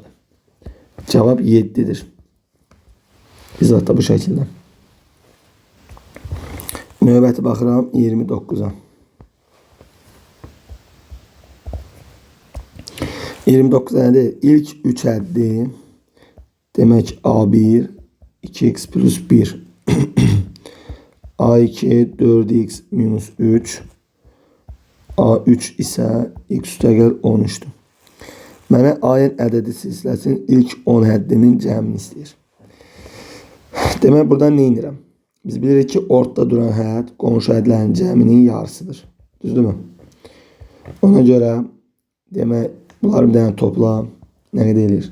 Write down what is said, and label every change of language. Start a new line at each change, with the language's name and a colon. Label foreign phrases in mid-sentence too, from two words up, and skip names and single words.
Azerbaijani: Cavab 7-dir. İzah da bu şəkildə. Növbəti baxıram 29-a. 29 nədir? İlk 3 həddi. Demək A1 2x plus 1 A2 4x minus 3 A3 isə x üstəgəl 13-dür. Mənə ayın ədədi silsiləsinin ilk 10 həddinin cəmini istəyir. Demək buradan nə edirəm? Biz bilirik ki ortada duran hədd qonşu hədlərin cəminin yarısıdır. Düzdürmü? Ona görə demək bunları bir dənə topla nə qədər edir?